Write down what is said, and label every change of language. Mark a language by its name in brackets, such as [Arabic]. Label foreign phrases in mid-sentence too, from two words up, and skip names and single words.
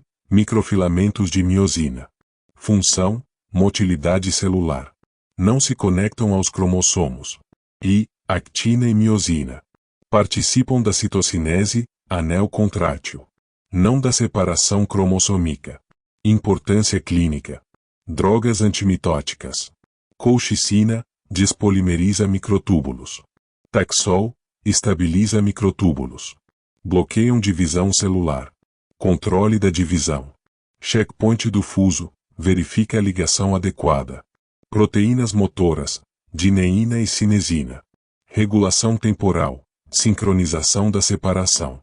[Portuguese] Microfilamentos de miosina. Função, motilidade celular. Não se conectam aos cromossomos. I. Actina e miosina. Participam da citocinese, anel contrátil. Não da separação cromossômica. Importância clínica. Drogas antimitóticas. Colchicina, despolimeriza microtúbulos. Taxol, estabiliza microtúbulos. Bloqueiam divisão celular. Controle da divisão. Checkpoint do fuso, verifica a ligação adequada. Proteínas motoras, dineína e cinesina. Regulação temporal, sincronização da separação.